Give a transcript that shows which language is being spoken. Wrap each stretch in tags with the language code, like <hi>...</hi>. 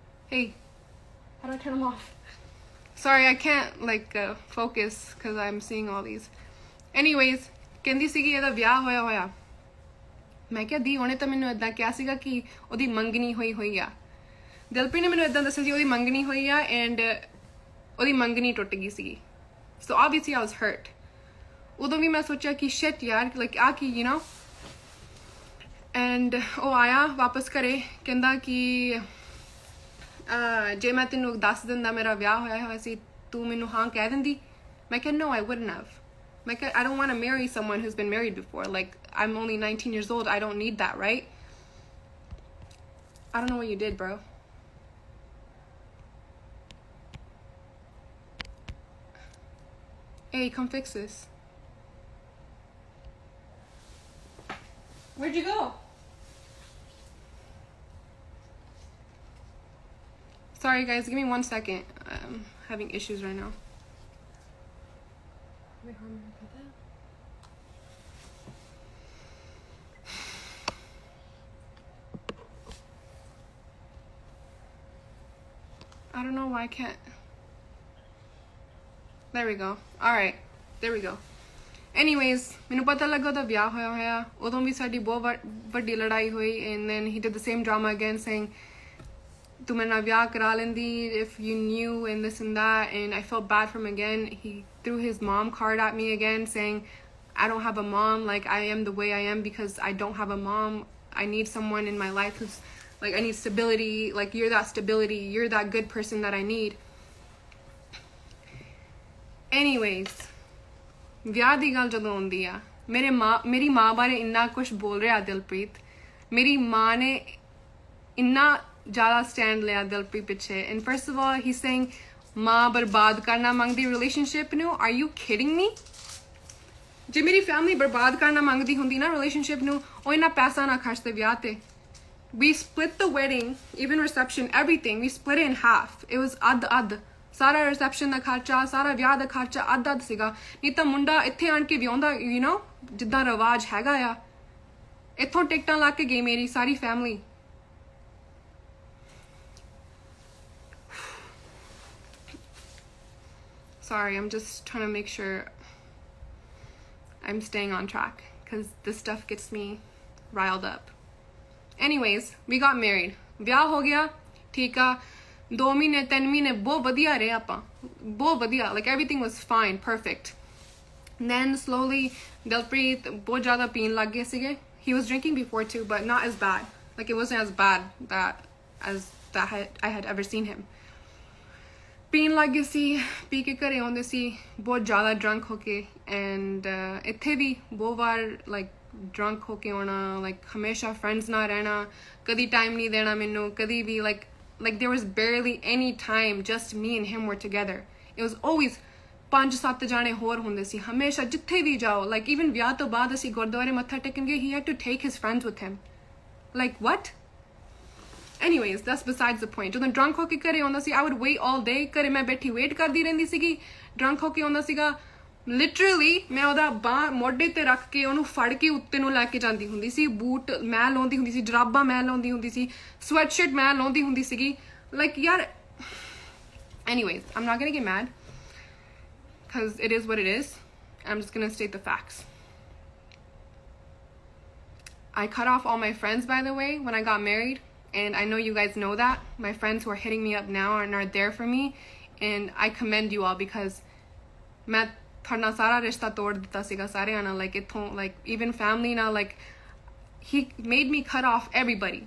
<en>Hey, how do I turn them off? Sorry, I can't like focus because I'm seeing all these.</en> <pa>Anyways, ਕਹਿੰਦੀ ਸੀਗੀ ਇਹਦਾ ਵਿਆਹ ਹੋਇਆ. ਮੈਂ ਕਿਹਾ ਦੀ ਉਹਨੇ ਤਾਂ ਮੈਨੂੰ ਇਦਾਂ ਕਿਹਾ ਸੀਗਾ ਕਿ ਉਹਦੀ ਮੰਗਣੀ ਹੋਈ ਆ. ਦਿਲਪ੍ਰੀਤ ਨੇ ਮੈਨੂੰ ਇਦਾਂ ਦੱਸਿਆ ਸੀ ਉਹਦੀ ਮੰਗਣੀ ਹੋਈ ਆ ਐਂਡ ਉਹਦੀ ਮੰਗਣੀ ਟੁੱਟ ਗਈ ਸੀਗੀ.</pa> <en>So obviously I was hurt.</en> <pa>ਉਦੋਂ ਵੀ ਮੈਂ ਸੋਚਿਆ ਕਿ</pa> <en>shit ਯਾਰ, like</en> <pa>ਆ ਕੀ,</pa> <en>you know.</en> <pa>And ਉਹ ਆਇਆ ਵਾਪਸ ਘਰੇ, ਕਹਿੰਦਾ ਕਿ ਜੇ ਮੈਂ ਤੈਨੂੰ ਦੱਸ ਦਿੰਦਾ ਮੇਰਾ ਵਿਆਹ ਹੋਇਆ ਸੀ ਤੂੰ ਮੈਨੂੰ ਹਾਂ ਕਹਿ ਦਿੰਦੀ? ਮੈਂ ਕਿਹਾ</pa> <en>no, I wouldn't have. ਮੈਂ ਕਿਹਾ I don't want to marry someone who's been married before. Like, I'm only 19 years old. I don't need that, right? I don't know what you did, bro. Hey, come fix this. Where'd you go? Sorry guys, give me 1 second. I'm having issues right now. I don't know why I can't. There we go. Alright, there we go.</en> <pa>Anyways, ਮੈਨੂੰ ਪਤਾ ਲੱਗਾ ਉਹਦਾ ਵਿਆਹ ਹੋਇਆ. ਉਦੋਂ ਵੀ ਸਾਡੀ ਬਹੁਤ ਵੱਡੀ ਲੜਾਈ ਹੋਈ</pa> <en>and then he did the same drama again saying</en> <pa>ਤੂੰ ਮੇਰੇ ਨਾਲ ਵਿਆਹ ਕਰਾ ਲੈਂਦੀ</pa> <en>if you knew and this and that, and I felt bad for him again. He threw his mom card at me again saying I don't have a mom, like I am the way I am because I don't have a mom. I need someone in my life who's like, I need stability, like you're that stability, you're that good person that I need.</en> <pa>Anyways, ਵਿਆਹ ਦੀ ਗੱਲ ਜਦੋਂ ਆਉਂਦੀ ਆ, ਮੇਰੀ ਮਾਂ ਬਾਰੇ ਇੰਨਾ ਕੁਝ ਬੋਲ ਰਿਹਾ ਦਿਲਪ੍ਰੀਤ. ਮੇਰੀ ਮਾਂ ਨੇ ਇੰਨਾ ਜ਼ਿਆਦਾ ਸਟੈਂਡ ਲਿਆ ਦਿਲਪ੍ਰੀਤ ਪਿੱਛੇ.</pa> <en>And first of all, he's saying</en> <pa>ਮਾਂ ਬਰਬਾਦ ਕਰਨਾ ਮੰਗਦੀ ਰਿਲੇਸ਼ਨਸ਼ਿਪ ਨੂੰ.</pa> <en>Are you kidding me?</en> <pa>ਜੇ ਮੇਰੀ ਫੈਮਿਲੀ ਬਰਬਾਦ ਕਰਨਾ ਮੰਗਦੀ ਹੁੰਦੀ ਨਾ ਰਿਲੇਸ਼ਨਸ਼ਿਪ ਨੂੰ, ਉਹ ਇੰਨਾ ਪੈਸਾ ਨਾ ਖਰਚਦੇ ਵਿਆਹ ਤੇ.</pa> <en>We split the wedding, even reception, everything. We split it in half. It was ad.</en> <pa>ਸਾਰਾ ਰਿਸੈਪਸ਼ਨ ਦਾ ਖਰਚਾ, ਸਾਰਾ ਵਿਆਹ ਦਾ ਖਰਚਾ ਅੱਧ ਸੀਗਾ। ਨਹੀਂ ਤਾਂ ਮੁੰਡਾ ਇੱਥੇ ਆਣ ਕੇ ਵਿਆਹੁੰਦਾ,</pa> <en>you know,</en> <pa>ਜਿੱਦਾਂ ਰਿਵਾਜ ਹੈਗਾ ਆ। ਇੱਥੋਂ ਟਿਕਟਾਂ ਲਾ ਕੇ ਗਈ ਮੇਰੀ ਸਾਰੀ family.</pa> <en>Sorry, I'm just trying to make sure I'm staying on track because this stuff gets me riled up. Anyways, we got married.</en> <pa>ਵਿਆਹ ਹੋ ਗਿਆ, ਠੀਕ ਆ। 2 ਮਹੀਨੇ 3 ਮਹੀਨੇ ਬਹੁਤ ਵਧੀਆ ਰਹੇ ਆਪਾਂ, ਬਹੁਤ ਵਧੀਆ,</pa> <en>like everything was fine, perfect. Then slowly</en> <pa>Dalpreet ਬਹੁਤ ਜ਼ਿਆਦਾ ਪੀਣ ਲੱਗ ਗਏ ਸੀਗੇ.</pa> <en>He was drinking before too, but not as bad. Like it wasn't as bad as I had ever seen him.</en> <pa>ਪੀਣ ਲੱਗ ਗਏ ਸੀ, ਪੀ ਕੇ ਘਰੇ ਆਉਂਦੇ ਸੀ ਬਹੁਤ ਜ਼ਿਆਦਾ ਡਰੰਕ ਹੋ ਕੇ। ਐਂਡ ਇੱਥੇ ਵੀ ਬਹੁਤ ਵਾਰ ਲਾਈਕ ਡਰੰਕ ਹੋ ਕੇ ਆਉਣਾ, ਲਾਈਕ ਹਮੇਸ਼ਾ ਫਰੈਂਡਸ ਨਾਲ ਰਹਿਣਾ, ਕਦੀ ਟਾਈਮ ਨਹੀਂ ਦੇਣਾ ਮੈਨੂੰ, ਕਦੀ ਵੀ</pa> <en>like there was barely any time just me and him were together. It was always</en> <pa>5-7 ਜਾਣੇ ਹੋਰ ਹੁੰਦੇ ਸੀ ਹਮੇਸ਼ਾ, ਜਿੱਥੇ ਵੀ ਜਾਓ।</pa> <en>like even</en> <pa>ਵਿਆਹ ਤੋਂ ਬਾਅਦ ਅਸੀਂ ਗੁਰਦੁਆਰੇ ਮੱਥਾ ਟੇਕਣ ਗਏ,</pa> <en>he had to take his friends with him. like what? Anyways, that's besides the point. ਜਦੋਂ drunk</en> <pa>ਹੋ ਕੇ ਘਰੇ ਆਉਂਦਾ ਸੀ,</pa> <en>I would wait all day.</en> <pa>ਘਰੇ ਮੈਂ ਬੈਠੀ ਵੇਟ ਕਰਦੀ ਰਹਿੰਦੀ ਸੀਗੀ। drunk ਹੋ ਕੇ ਆਉਂਦਾ ਸੀਗਾ, ਲਿਟਰਲੀ ਮੈਂ ਉਹਦਾ ਬਾਂਹ ਮੋਢੇ ਤੇ ਰੱਖ ਕੇ ਉਹਨੂੰ ਫੜ ਕੇ ਉੱਤੇ ਨੂੰ ਲੈ ਕੇ ਜਾਂਦੀ ਹੁੰਦੀ ਸੀ। ਬੂਟ ਮੈਂ ਲਾਉਂਦੀ ਹੁੰਦੀ ਸੀ, ਜਰਾਬਾਂ ਮੈਂ ਲਾਉਂਦੀ ਹੁੰਦੀ ਸੀ, ਸਵੈਟਸ਼ਰਟ ਮੈਂ ਲਾਉਂਦੀ ਹੁੰਦੀ ਸੀਗੀ।</pa> <en>like ਯਾਰ, anyways, I'm not gonna get mad because it is what it is. I'm just gonna state the facts. I cut off all my friends, by the way, when I got married. And I know you guys know that. My friends who are hitting me up now and are there for me. And I commend you all because</en> <pa>मैं थोड़ा सारा रिश्ता तोड़ दिता सीगा सारे आना,</pa> <en>like</en> <pa>इथों,</pa> <en>like even family now, like he made me cut off everybody.</en>